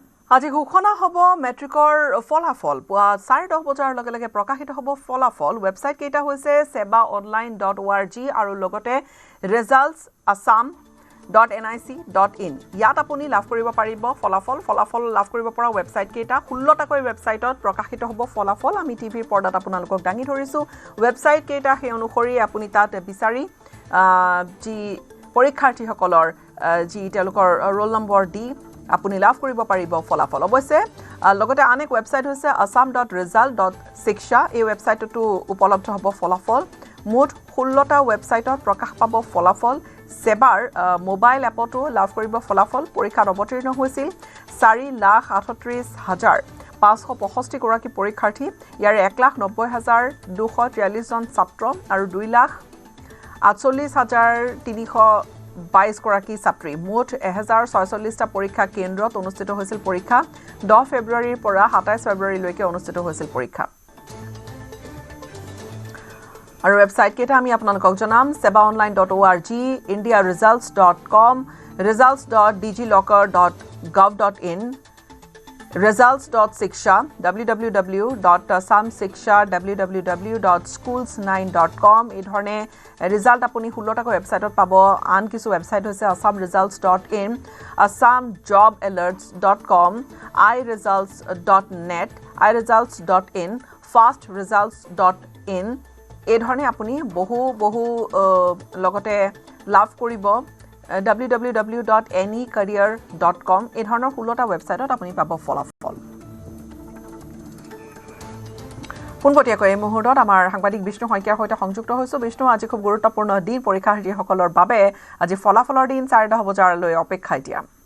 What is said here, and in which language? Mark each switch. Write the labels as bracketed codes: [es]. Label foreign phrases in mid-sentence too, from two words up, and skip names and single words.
[as] আজি ঘোষণা হ'ব মেট্ৰিকৰ ফলাফল পুৱা 10:30 বজাৰ লগে লগে প্ৰকাশিত হ'ব ফলাফল ৱেবছাইট কেইটা হৈছে sebaonline.org আৰু লগতে resultsassam.nic.in ইয়াত আপুনি লাভ কৰিব পাৰিব ফলাফল লাভ কৰিব পৰা ৱেবছাইট কেইটা 16টাকৈ ৱেবছাইটত প্ৰকাশিত হ'ব ফলাফল আমি টিভিৰ পৰ্দাত আপোনালোকক দাঙি ধৰিছো ৱেবছাইট কেইটা সেই অনুসৰি আপুনি তাত বিচাৰি যি পৰীক্ষাৰ্থীসকলৰ যি তেওঁলোকৰ ৰোল নম্বৰ দি আপুনি লাভ কৰিব পাৰিব ফলাফল অৱশ্যে লগতে আন এক ৱেবছাইট হৈছে assam.result.shiksha এই ৱেবছাইটতো উপলব্ধ হ'ব ফলাফল মুঠ 16টা ৱেবছাইটত প্ৰকাশ পাব ফলাফল সেবাৰ মোবাইল এপতো লাভ কৰিব ফলাফল পৰীক্ষাত অৱতীৰ্ণ হৈছিল 4,38,565 গৰাকী পৰীক্ষাৰ্থী ইয়াৰে 1,90,243 জন ছাত্ৰ আৰু 2,48,322 গৰাকী ছাত্ৰী মুঠ 1046টা পৰীক্ষা কেন্দ্ৰত অনুষ্ঠিত হৈছিল পৰীক্ষা 10 ফেব্ৰুৱাৰীৰ পৰা 27 ফেব্ৰুৱাৰীলৈকে অনুষ্ঠিত হৈছিল পৰীক্ষা আৰু ৱেবছাইট কেইটা আমি আপোনালোকক জনাম sebaonline.org indiaresults.com results.dglocker.gov.in results.shiksha www.samshiksha www.schools9.com এই ধৰণে ৰিজাল্ট আপুনি 16টাকৈ ৱেবছাইটত পাব আন কিছু ৱেবছাইট হৈছে assamresults.in assamjobalerts.com iresults.net iresults.in fastresults.in এই ধৰণে আপুনি বহু লগতে লাভ কৰিব www.anycareer.com এই ধৰণৰ 16টা ৱেবছাইটত আপুনি পাব ফলাফল পোনপটীয়াকৈ এই মুহূৰ্তত আমাৰ সাংবাদিক বিষ্ণু শইকীয়াৰ সৈতে সংযুক্ত হৈছো বিষ্ণু আজি খুব গুৰুত্বপূৰ্ণ দিন পৰীক্ষাৰ্থীসকলৰ বাবে আজি ফলাফলৰ দিন 10:30 বজালৈ অপেক্ষা এতিয়া